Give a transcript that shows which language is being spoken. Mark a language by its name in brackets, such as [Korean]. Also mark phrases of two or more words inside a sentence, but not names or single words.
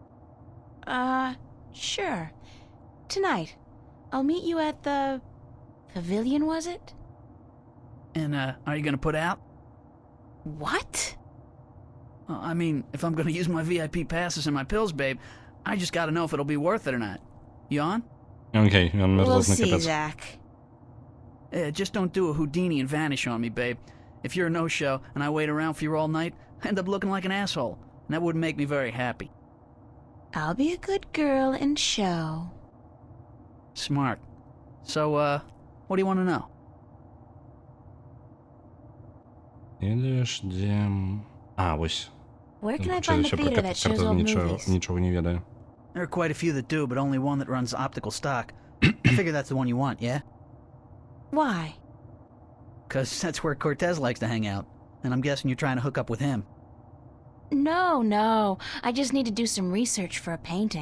[English] Sure. Tonight. I'll meet you at the pavilion, was it? And, are you gonna put out? What? I mean, if I'm gonna use my VIP passes and my pills, babe, I just gotta know if it'll be worth it or not. You on? [Belarusian] Окей, ён [English] We'll [Belarusian] мерзлотны [English] see, [Belarusian] капец. [English] Zach. Just don't do a Houdini and vanish on me, babe. If you're a no-show and I wait around for you all night, I end up looking like an asshole, and that wouldn't make me very happy. I'll be a good girl and show. Smart. So, what do you want to know? [Belarusian] Едеш, дзе... А, вось. [English] Where can I find the [Ukrainian] Ще про [English] theater that shows old movies? [Belarusian] нічого не ведаю. [English] There are quite a few that do, but only one that runs optical stock. I figure that's the one you want, yeah? Why? Because that's where Cortez likes to hang out, and I'm guessing you're trying to hook up with him. No. I just need to do some research for a painting.